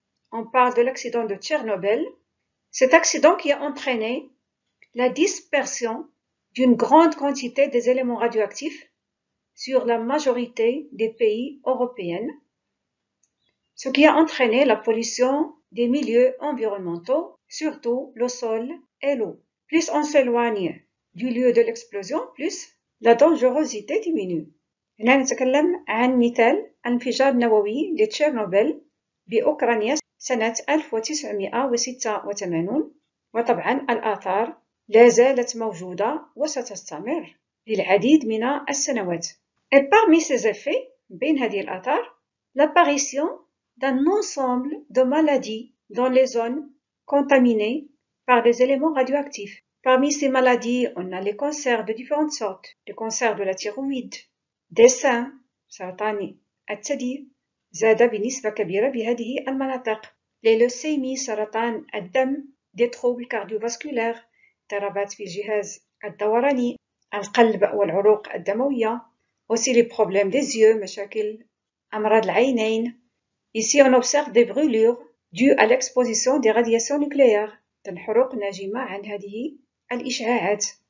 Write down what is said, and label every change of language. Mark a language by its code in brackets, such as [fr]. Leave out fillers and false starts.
[fr] On parle de l'accident de Tchernobyl. Cet accident qui a entraîné la dispersion d'une grande quantité des éléments radioactifs sur la majorité des pays européens, ce qui a entraîné la pollution des milieux environnementaux, surtout le sol et l'eau. Plus on s'éloigne du lieu de l'explosion, plus la dangerosité diminue. [ar] هنا نتكلم عن مثال الانفجار النووي لتشيرنوبل بأوكرانيا سنة 1986 وطبعا الآثار لا زالت موجودة وستستمر للعديد من السنوات. [fr] Et parmi ces effets, [ar] بين هذه الآثار, [fr] l'apparition d'un ensemble de maladies dans les zones contaminées par des éléments radioactifs. Parmi ces maladies, on a les cancers de différentes sortes, le cancer de la thyroïde, des seins, [ar] سرطان الثدي زاد بنسبة كبيرة بهذه المناطق. [fr] les leucémies, [ar] سرطان الدم, [fr] des troubles cardiovasculaires, [ar] اضطرابات في الجهاز الدوراني, القلب والعروق الدموية, [fr] aussi les problèmes des yeux, [ar] مشاكل أمراض العينين. [fr] Ici, on observe des brûlures dues à l'exposition des radiations nucléaires. [ar] الحروق ناجمة عن هذه الإشعاعات.